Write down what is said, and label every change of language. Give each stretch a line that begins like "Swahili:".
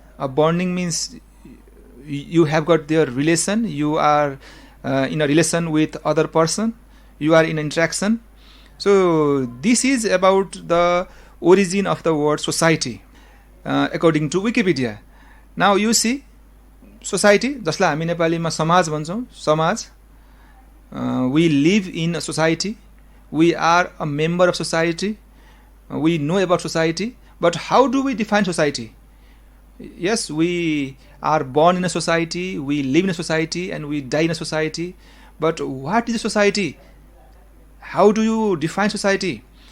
English: A bonding means you have got their relation. You are in a relation with other person. You are in interaction. So this is about the origin of the word society according to Wikipedia. Now you see society,
Nepali: जसलाई हामी नेपालीमा समाज भन्छौँ, समाज.
English: We live in a society. We are a member of society. We know about society. But how do we define society? Yes, we are born in a society, we live in a society, and we die in a society. But what is a society? How do you define society?